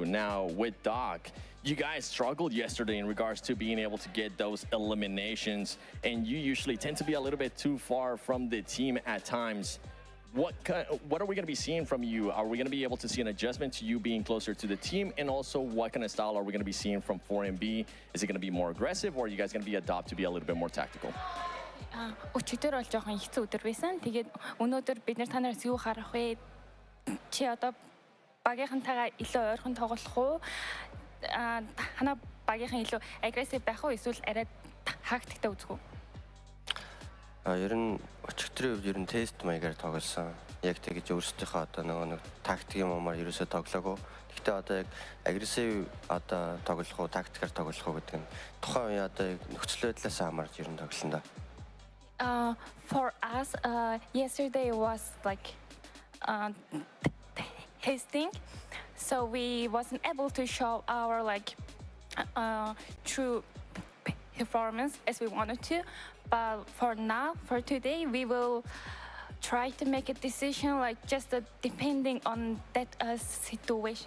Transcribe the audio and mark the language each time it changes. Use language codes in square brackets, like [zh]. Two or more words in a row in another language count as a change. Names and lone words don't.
[en] Now with Doc, you guys struggled yesterday in regards to being able to get those eliminations, and you usually tend to be a little bit too far from the team at times. What are we going to be seeing from you? Are we going to be able to see an adjustment to you being closer to the team? And also, what kind of style are we going to be seeing from 4MB? Is it going to be more aggressive, or are you guys going to be adopt to be a little bit more tactical? [mn] Өчигдөр бол жоохон хэцүү өдөр байсан. Тэгээд өнөөдөр бид нар та нараас юу харах вэ? Чи одоо багийнхантайгаа илүү ойрхон тоглох уу? Хана багийнхан илүү агрессив байх уу? Эсвэл арай тактиктэй үзэх үү? Ер нь өчигдрийн үед ер нь тест маягаар тоглосон. Яг тэгэж өөрсдийнхөө одоо нэг тактикийн юмар ерөөсөө тоглоогүй. Гэхдээ одоо яг агрессив одоо тоглох уу, тактикаар тоглох уу гэдэг нь тухайн үе одоо нөхцөл байдлаас хамаарч ер нь тоглосон да. [en] For us, yesterday was like testing, so we wasn't able to show our true performance as we wanted to. But for now, for today, we will try to make a decision just depending on that situation.